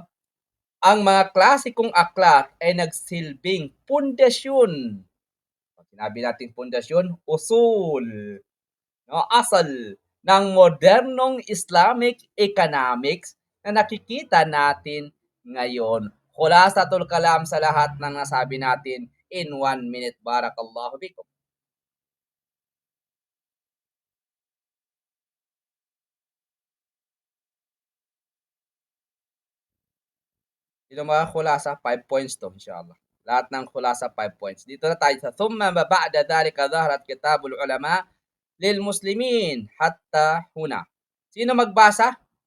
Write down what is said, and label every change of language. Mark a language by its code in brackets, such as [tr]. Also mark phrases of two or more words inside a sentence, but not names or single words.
[tl] Ang mga klasikong aklat ay nagsilbing pundasyon. Pag sinabi natin pundasyon, usul, no? Asal ng modernong [en] Islamic economics [tl] na nakikita natin ngayon. [ar] خلاصة الكلام [tl] sa lahat ng nasabi natin [en] in 1 minute. [ar] بارك الله بكم. [tl] Yung mga khulasa, 5 points to, inshallah. Lahat ng khulasa, 5 points. Dito na tayo sa [ar] ثم بعد ذلك ظهرت كتب العلماء للمسلمين حتى هنا. [tl] Sino magbasa?